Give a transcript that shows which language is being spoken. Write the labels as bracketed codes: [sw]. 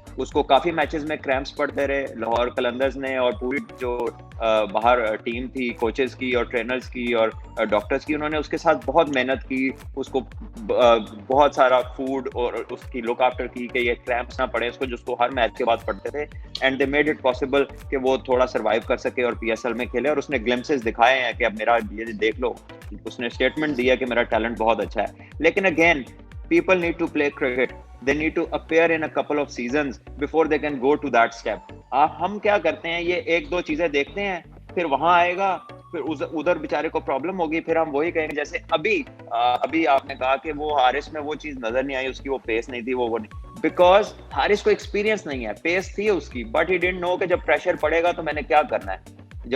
[hi] उसको काफी मैचेस में क्रैम्प्स पड़ते रहे, लाहौर कलंदर्स ने और पूरी जो बाहर टीम थी, कोचेस की और ट्रेनर्स की और डॉक्टर्स की, उन्होंने उसके साथ बहुत मेहनत की, उसको बहुत सारा फूड और उसकी लुक आफ्टर की कि ये क्रैम्प्स ना पड़े उसको, जिसको हर मैच के बाद पड़ते थे। [en] and they made it possible [hi] कि वो थोड़ा सर्वाइव कर सके और पीएसएल में खेले। और उसने ग्लिम्पसेस दिखाए हैं कि अब मेरा ये देख लो, उसने स्टेटमेंट दिया कि मेरा टैलेंट बहुत अच्छा है। लेकिन again [en] people need to play cricket, they need to appear in a couple of seasons before they can go to that step. [hi] हम क्या करते हैं, ये एक दो चीजें देखते हैं, फिर वहां आएगा, फिर उधर बेचारे को प्रॉब्लम होगी, फिर हम वही कहेंगे। जैसे अभी आपने कहा कि वो हारिस में वो चीज नजर नहीं आई, उसकी वो पेस नहीं थी, वो नहीं, बिकॉज हारिस को एक्सपीरियंस नहीं है, पेस थी उसकी, [en] but he didn't know [hi] कि जब प्रेशर पड़ेगा तो मैंने क्या करना है।